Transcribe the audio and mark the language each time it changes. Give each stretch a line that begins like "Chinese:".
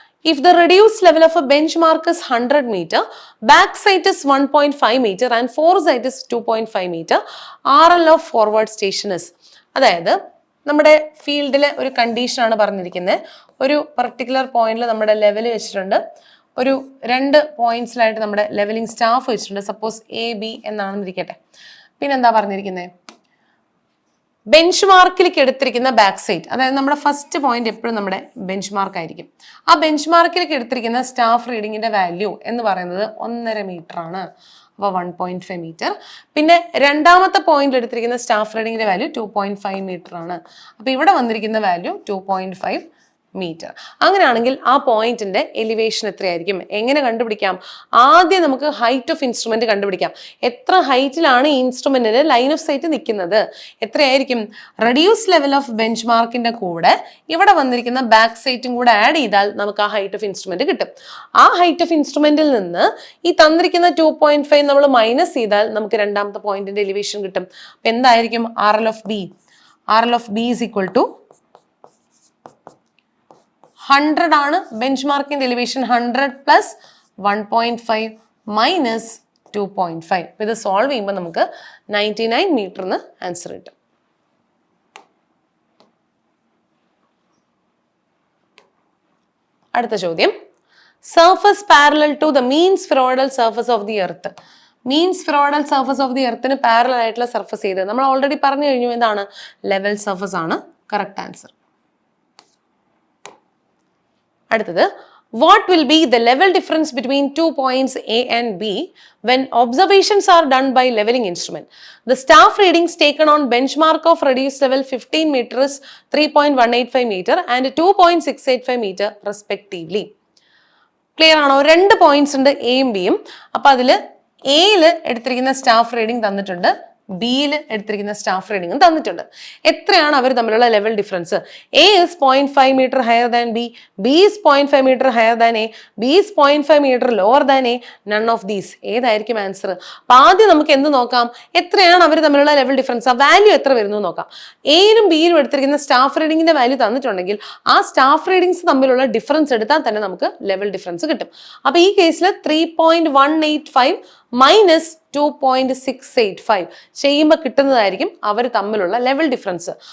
English: If the reduced level of a benchmark is 100 meter, back sight is 1.5 meter and foresight is 2.5 meter, RL of forward station is.
Malayalam: അതായത് നമ്മുടെ ഫീൽഡിലെ ഒരു കണ്ടീഷനാണ് പറഞ്ഞിരിക്കുന്നത്. ഒരു particular പോയിന്റിൽ നമ്മുടെ ലെവൽ വെച്ചിട്ടുണ്ട്, ഒരു രണ്ട് പോയിന്റ്സിലായിട്ട് നമ്മുടെ ലെവലിംഗ് സ്റ്റാഫ് വെച്ചിട്ടുണ്ട്. Suppose AB എന്നാണെന്നിരിക്കട്ടെ. പിന്നെന്താ പറഞ്ഞിരിക്കുന്നത്? ബെഞ്ച് മാർക്കിലേക്ക് എടുത്തിരിക്കുന്ന ബാക്ക് സൈറ്റ്, അതായത് നമ്മുടെ ഫസ്റ്റ് പോയിന്റ് എപ്പോഴും നമ്മുടെ ബെഞ്ച് മാർക്ക് ആയിരിക്കും. ആ ബെഞ്ച് മാർക്കിലേക്ക് എടുത്തിരിക്കുന്ന സ്റ്റാഫ് റീഡിങ്ങിന്റെ വാല്യൂ എന്ന് പറയുന്നത് 1.5 മീറ്റർ ആണ്. അപ്പോൾ 1.5 മീറ്റർ. പിന്നെ രണ്ടാമത്തെ പോയിന്റ് എടുത്തിരിക്കുന്ന സ്റ്റാഫ് റീഡിങ്ങിന്റെ വാല്യൂ 2.5 മീറ്റർ ആണ്. അപ്പൊ ഇവിടെ വന്നിരിക്കുന്ന വാല്യൂ 2.5 മീറ്റർ. അങ്ങനെയാണെങ്കിൽ ആ പോയിന്റിന്റെ എലിവേഷൻ എത്രയായിരിക്കും? എങ്ങനെ കണ്ടുപിടിക്കാം? ആദ്യം നമുക്ക് ഹൈറ്റ് ഓഫ് ഇൻസ്ട്രുമെന്റ് കണ്ടുപിടിക്കാം. എത്ര ഹൈറ്റിലാണ് ഈ ഇൻസ്ട്രുമെന്റിന്റെ ലൈൻ ഓഫ് സൈറ്റ് നിൽക്കുന്നത്? എത്രയായിരിക്കും? റെഡ്യൂസ് ലെവൽ ഓഫ് ബെഞ്ച് മാർക്കിന്റെ കൂടെ ഇവിടെ വന്നിരിക്കുന്ന ബാക്ക് സൈറ്റും കൂടെ ആഡ് ചെയ്താൽ നമുക്ക് ആ ഹൈറ്റ് ഓഫ് ഇൻസ്ട്രുമെന്റ് കിട്ടും. ആ ഹൈറ്റ് ഓഫ് ഇൻസ്ട്രുമെന്റിൽ നിന്ന് ഈ തന്നിരിക്കുന്ന 2.5 നമ്മൾ മൈനസ് ചെയ്താൽ നമുക്ക് രണ്ടാമത്തെ പോയിന്റിന്റെ എലിവേഷൻ കിട്ടും. അപ്പൊ എന്തായിരിക്കും RL of B?
English: RL of B is equal to 100
Malayalam: ആണ് ബെഞ്ച് മാർക്കിന്റെ എലിവേഷൻ. 100 plus 1.5 minus 2.5. ഇത് സോൾവ് ചെയ്യുമ്പോൾ നമുക്ക് 99 മീറ്ററിന് ആൻസർ കിട്ടും. അടുത്ത ചോദ്യം,
English: Surface parallel to the mean spheroidal surface of the earth.
Malayalam: Mean spheroidal surface of the എർത്തിന് parallel ആയിട്ടുള്ള സർഫസ് ചെയ്ത് നമ്മൾ ഓൾറെഡി പറഞ്ഞു കഴിഞ്ഞു. എന്താണ്? ലെവൽ സർഫസ് ആണ് കറക്റ്റ് ആൻസർ. അടുത്തത്,
English: what will be the level difference between 2 points A and B when observations are done by leveling instrument? The staff readings taken on benchmark of reduced level 15 meter is 3.185 meter and 2.685 meter respectively.
Malayalam: Clear ആണോ? രണ്ട് points ഉണ്ട്, എയും ബിയും. അപ്പൊ അതില് എയില് എടുത്തിരിക്കുന്ന staff reading തന്നിട്ടുണ്ട്, ബിയിൽ എടുത്തിരിക്കുന്ന സ്റ്റാഫ് റീഡിംഗും തന്നിട്ടുണ്ട്. എത്രയാണ് അവർ തമ്മിലുള്ള level difference?
English: A is 0.5 meter higher than B, B is 0.5 meter higher than A, B is 0.5 meter lower than A, none of these.
Malayalam: ഏതായിരിക്കും ആൻസർ? അപ്പൊ ആദ്യം നമുക്ക് എന്ത് നോക്കാം? എത്രയാണ് അവർ തമ്മിലുള്ള ലെവൽ ഡിഫറൻസ്, ആ വാല്യൂ എത്ര വരുന്നു നോക്കാം. എയിലും ബിയിലും എടുത്തിരിക്കുന്ന സ്റ്റാഫ് റീഡിങ്ങിന്റെ വാല്യൂ തന്നിട്ടുണ്ടെങ്കിൽ ആ സ്റ്റാഫ് റീഡിങ്സ് തമ്മിലുള്ള ഡിഫറൻസ് എടുത്താൽ തന്നെ നമുക്ക് ലെവൽ ഡിഫറൻസ് കിട്ടും. അപ്പൊ ഈ കേസിൽ 3.185 മൈനസ് 2.685 ചെയ്യുമ്പോൾ കിട്ടുന്നതായിരിക്കും അവർ തമ്മിലുള്ള ലെവൽ ഡിഫറൻസ്.